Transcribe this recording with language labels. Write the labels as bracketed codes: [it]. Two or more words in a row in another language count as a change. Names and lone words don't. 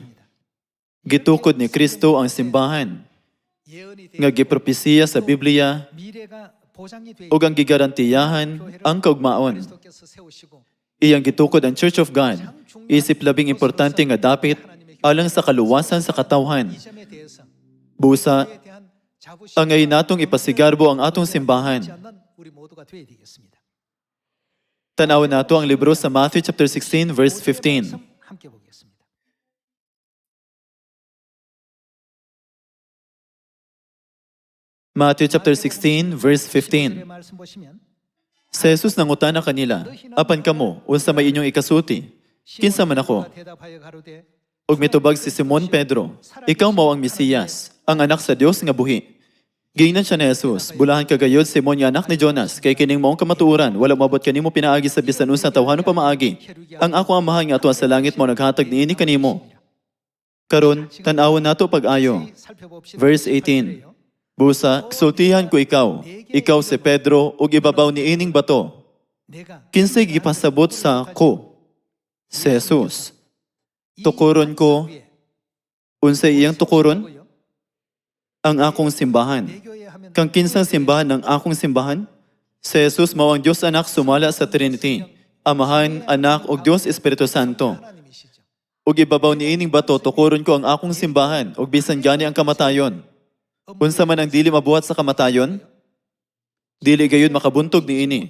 [ceb] Gitukod ni Kristo ang simbahan [ko] 예언이 [ceb] nga gipropesiya sa Biblia [ko] 미래가 보장이 돼 [ceb] ug ang gigarantiyahan ang kaugmaon. [ko] 그리스도께서 세우시고 [ceb] Iyang gitukod ang Church of God. Isip labing importante nga dapit alang sa kaluwasan sa katawhan. [ko] 이 점에 대해서 [ceb] Busa, [ko] 그에 대한 자부심 [ceb] ang ngayon natong ipasigarbo ang atong simbahan. [ko] 하지 않는 우리 모두가 되어야 되겠습니다. [ceb] Tanawin nato ang libro sa Matthew [en] chapter 16 verse 15. [ko] 말씀 함께 보겠습니다. [en] Matthew chapter 16 verse 15. [ko] 말씀 보시면 [ceb] Sa Jesus nangutana kanila, apan kamo, unsa may inyong ikasuti? Kinsa man ako? [ko] 대답하여 가로되 [ceb] Ug mitubag si Simon Pedro, ikaw mao ang Mesiyas, ang anak sa Dios nga buhi. Giingnan siya ni Jesus, bulahan kagayod Simon nga anak ni Jonas, kay kining maong kamatuoran, wala mabot kanimo pinaagi sa bisan unsa tawhano pa maagi. Ang ako amahan nga atuwa sa langit mo naghatag niini kanimo. Karon, tan-awon nato pag-ayo. [ko] 살펴봅시다. [ceb] Verse 18. Busa, sultihan ko ikaw si Pedro, ug ibabaw ni ining bato. [ko] 내가 [ceb] Kinsay gipasabot sa ko? Si Jesus. Tukuron ko, unsay iyang tukuron? Ang akong simbahan. [ko] 교회 하면 [ceb] Kang kinsang simbahan ng akong simbahan? Si Jesus mao ang Dios anak sumala sa Trinity. Amahan, anak, ug Dios Espiritu Santo. [ko] 하나님이시죠. [ceb] Ug ibabaw ni ining bato, tukuron ko ang akong simbahan, ug bisan gani ang kamatayon. Unsa man ang dili mabuhat sa kamatayon, dili gayud makabuntog niini.